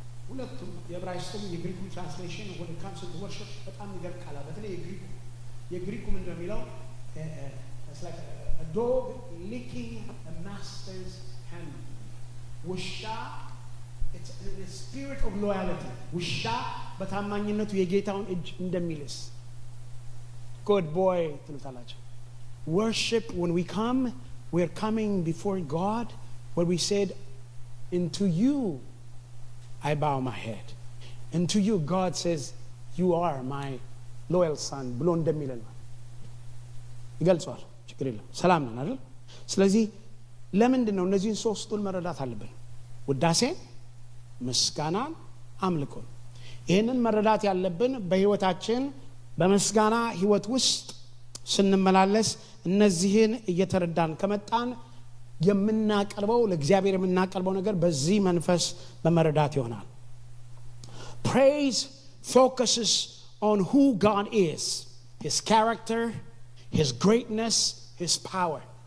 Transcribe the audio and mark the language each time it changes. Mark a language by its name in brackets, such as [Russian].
[Amharic] ሁለቱም የዕብራይስጡም የግሪኩ ትራንስሌሽን ወደ ካምስ ቱ ወርሺፕ በጣም ይገርቃል በተለይ የግሪኩ ምንድነው የሚለው [English] it's like a dog licking a master's hand [Amharic] ውሻ [English] it's a spirit of loyalty [Amharic] ውሻ በታማኝነቱ የጌታውን እጅ እንደሚልስ [English] good boy [Amharic] ትሉታላችሁ [English] worship when we come we're coming before God where we said, into you I bow my head. Into you God says, you are my loyal son [Amharic] ብሎ እንደሚለን ይገልጿል። ችግር የለም ሰላም ነን አይደል? ስለዚህ ለምንድን ነው እነዚህን ሶስቱን መረዳት አለብን? ውዳሴን፣ ምስጋናን፣ አምልኮን። ይህንን መረዳት ያለብን በህይወታችን በምስጋና ህይወት ውስጥ ስንመላለስ እነዚህን እየተረዳን ከመጣን የምናቀርበው ለእግዚአብሔር የምናቀርበው ነገር በዚህ መንፈስ በመረዳት ይሆናል። [English] Praise focuses on who God is, his character, his greatness, his power.